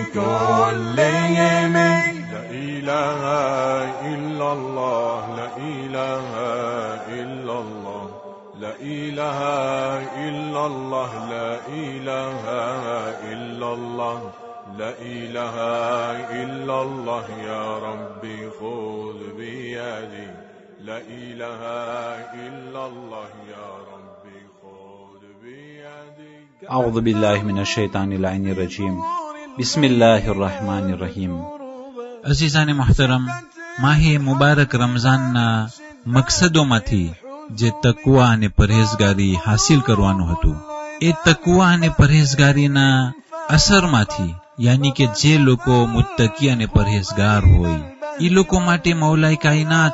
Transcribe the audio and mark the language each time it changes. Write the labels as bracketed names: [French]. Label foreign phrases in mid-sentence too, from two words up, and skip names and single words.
[Arabic] كلهم لا إله إلا الله لا إله إلا الله لا إله إلا الله لا إله إلا الله لا إله إلا الله يا ربي خذ بيدي لا إله إلا الله يا ربي خذ بيدي أعوذ بالله من الشيطان اللعين الرجيم بسم الله الرحمن الرحيم [Urdu] عزیزان محترم [Gujarati] માહે મુબારક રમઝાનના મકસદોમાંથી જે તકવા અને પરહેઝગારી હાસિલ કરવાનું હતું એ તકવા અને પરહેઝગારીના અસરમાંથી યાની કે જે લોકો મુત્તકી અને પરહેઝગાર હોય એ લોકો માટે મૌલાએ કાયનાત